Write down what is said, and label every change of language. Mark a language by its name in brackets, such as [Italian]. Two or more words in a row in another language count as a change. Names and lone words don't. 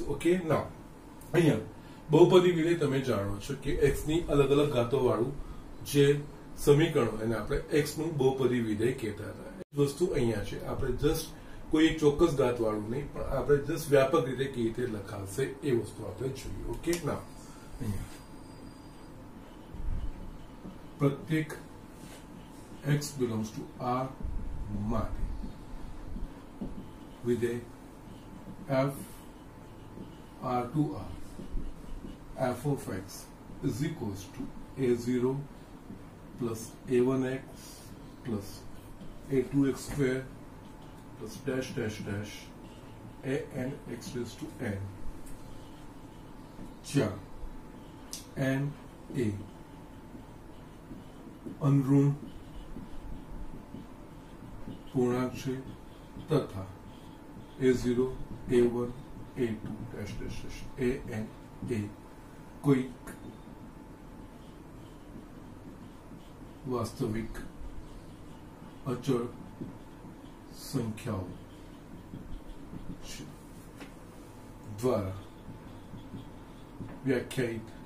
[Gujarati] ઓકે, ના અહીંયા બહુપદી વિધેય તમે જાણો છો કે x ની અલગ અલગ ઘાતો વાળું જે સમીકરણો એને આપણે x નું બહુપદી વિધેય કહેતા હતા. વસ્તુ અહીંયા છે, આપણે જસ્ટ કોઈ એક ચોક્કસ ઘાત વાળું નહીં, પણ આપણે જસ્ટ વ્યાપક રીતે કેવી રીતે લખાશે એ વસ્તુ આપણે જોઈએ. [English] ઓકે, [Gujarati] ના અહીંયા પ્રત્યેક [English] x belongs to R [Gujarati] માટે વિધેય [English] f R to R f of x is equals to a0 plus a1x plus a2x square plus dash dash dash an x raised to n, [Gujarati] જ્યાં n એ અનઋણ પૂર્ણાંક છે તથા [English] a0 a1 a2 dash dash dash an [Gujarati] એ કોઈક વાસ્તવિક અચળ સંખ્યાઓ છે દ્વારા વ્યાખ્યાયિત